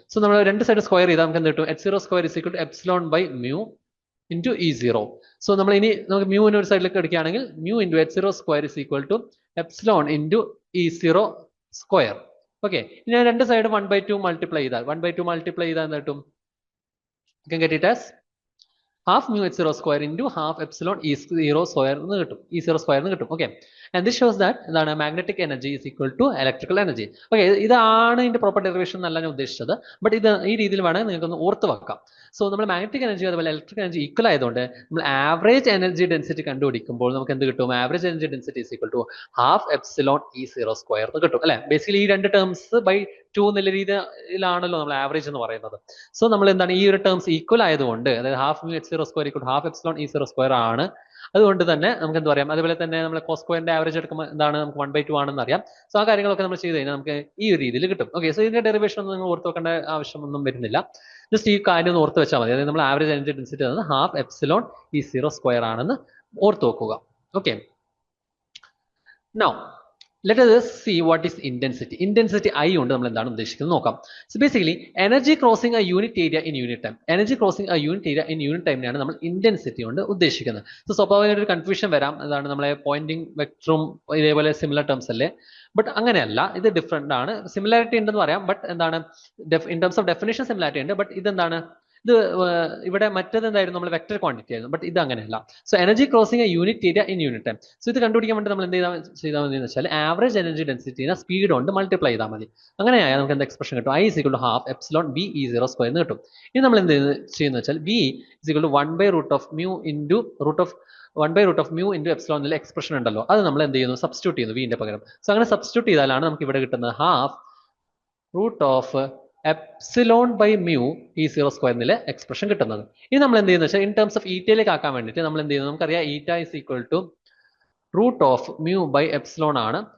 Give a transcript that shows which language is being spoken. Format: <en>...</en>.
<ml>So നമ്മൾ രണ്ട് side square ചെയ്താൽ നമുക്ക് എന്ത് കിട്ടും? H0 square is equal to epsilon by mu into E0. So നമ്മൾ ഇനി നമുക്ക് മ്യൂവിന് ഒരു സൈഡിലേക്ക് എടുക്കുകയാണെങ്കിൽ mu into H0 square is equal to epsilon into E0 square. Okay, ഇനി രണ്ട് സൈഡ് 1/2 മൾട്ടിപ്ലൈ ചെയ്താൽ എന്ത് കിട്ടും?</ml> <en>You can get it as half mu H0 square into half epsilon E0 square</en> <ml>എന്ന് കിട്ടും. E0 square എന്ന് കിട്ടും. Okay, and this shows that എന്താണ്? Magnetic energy is equal to electrical energy. Okay, ഇതാണ് ഇതിന്റെ പ്രോപ്പർ ഡെറിവേഷൻ എന്നല്ല ഞാൻ ഉദ്ദേശിച്ചത്. ബട്ട് ഇത് ഈ രീതിയിൽ വേണമെങ്കിൽ നിങ്ങൾക്ക് ഒന്ന് ഓർത്ത് വെക്കാം. സോ നമ്മൾ മാഗ്നറ്റിക് എനർജി അതുപോലെ ഇലക്ട്രിക് എനർജി ഈക്വൽ ആയതുകൊണ്ട് നമ്മൾ ആവറേജ് എനർജി ഡെൻസിറ്റി കണ്ടുപിടിക്കുമ്പോൾ നമുക്ക് എന്ത് കിട്ടും? Average energy density is equal to half epsilon E0 square എന്ന് കിട്ടും അല്ലെ. ബേസിക്കലി ഈ രണ്ട് ടേംസ് ബൈ 2 എന്നുള്ള രീതിയിലാണല്ലോ നമ്മൾ ആവറേജ് എന്ന് പറയുന്നത്. സോ നമ്മൾ എന്താണ് ഈ ഒരു ടേംസ് ഈക്വൽ ആയതുകൊണ്ട്, അതായത് half mu H0 square equal half epsilon E0 square ആണ്. അതുകൊണ്ട് തന്നെ നമുക്ക് എന്ത് പറയാം? അതുപോലെ തന്നെ നമ്മൾ കോസ് സ്ക്വയറിന്റെ ആവറേജ് എടുക്കുമ്പോൾ എന്താണ്? നമുക്ക് 1/2 ആണെന്ന് അറിയാം. സോ ആ കാര്യങ്ങളൊക്കെ നമ്മൾ ചെയ്ത് കഴിഞ്ഞാൽ നമുക്ക് ഈ ഒരു രീതിയിൽ കിട്ടും. ഓക്കെ, സോ ഇതിന്റെ ഡെറിവേഷൻ ഒന്നും നിങ്ങൾ ഓർത്ത് വെക്കേണ്ട ആവശ്യമൊന്നും വരുന്നില്ല. ജസ്റ്റ് ഈ കാര്യം ഒന്ന് ഓർത്ത് വെച്ചാൽ മതി. അതായത് നമ്മൾ ആവറേജ് എനർജി ഡെൻസിറ്റി എന്നത് ഹാഫ് എപ്സിലോൺ E0 സ്ക്വയർ ആണെന്ന് ഓർത്ത് വെക്കുക.</ml> <en>Okay, now let us see what is intensity.</en> <ml>Intensity I കൊണ്ട് നമ്മൾ എന്താണ് ഉദ്ദേശിക്കുന്നത് നോക്കാം.</ml> <en>So basically energy crossing a unit area in unit time. Energy crossing a unit area in unit time</en> <ml>നെയാണ് നമ്മൾ ഇന്റൻസിറ്റി കൊണ്ട് ഉദ്ദേശിക്കുന്നത്. സോ സ്വാഭാവികമായിട്ട് ഒരു കൺഫ്യൂഷൻ വരാം. അതാണ് നമ്മളെ പോയിന്റിംഗ് വെക്ടറും ഇതേപോലെ സിമിലർ ടേംസ് അല്ലേ. ബട്ട് അങ്ങനെയല്ല, ഇത് ഡിഫറെന്റ് ആണ്. സിമിലാരിറ്റി ഉണ്ടെന്ന് പറയാം, ബട്ട് എന്താണ് in terms of definition similarity ഉണ്ട്. ബട്ട് ഇതെന്താണ്? ഇത് ഇവിടെ മറ്റേത് എന്തായിരുന്നു? നമ്മൾ വെക്ടർ ക്വാണ്ടിറ്റി ആയിരുന്നു. ബട്ട് ഇത് അങ്ങനെയല്ല.</ml> <en>So energy crossing a unit area in unit time.</en> <ml>So ഇത് കണ്ടുപിടിക്കാൻ വേണ്ടി നമ്മൾ എന്ത് ചെയ്താൽ മതി എന്ന് വെച്ചാൽ ആവറേജ് എനർജി ഡെൻസിറ്റിനെ സ്പീഡ് കൊണ്ട് മൾട്ടിപ്ലൈ ചെയ്താൽ മതി. അങ്ങനെയായാൽ നമുക്ക് എന്ത് എക്സ്പ്രഷൻ കിട്ടും?</ml> <en>I is equal to half epsilon B E0 square</en> <ml>എന്ന് കിട്ടും. ഇനി നമ്മൾ എന്ത് ചെയ്യുന്നത് വെച്ചാൽ</ml> <en>B is equal to 1/root of mu into root of mu into epsilon</en> <ml>എന്നുള്ള എക്സ്പ്രഷൻ ഉണ്ടല്ലോ, അത് നമ്മൾ എന്ത് ചെയ്യുന്നു? സബ്സ്റ്റിറ്റ്യൂട്ട് ചെയ്യുന്നു വിന്റെ പകരം. സോ അങ്ങനെ സബ്സ്റ്റിറ്റ്യൂട്ട് ചെയ്താലാണ് നമുക്ക് ഇവിടെ കിട്ടുന്നത് half root of epsilon by mu E0 square എന്നുള്ള എക്സ്പ്രഷൻ കിട്ടുന്നത്. ഇനി നമ്മൾ എന്ത് ചെയ്യുന്നത് വെച്ചാൽ ഇൻ ടേംസ് ഓഫ് ഈറ്റയിലേക്ക് ആക്കാൻ വേണ്ടിയിട്ട് നമ്മൾ എന്ത് ചെയ്യുന്നത്? നമുക്കറിയാം ഈറ്റ is equal to root of mu by epsilon ആണ്.</ml>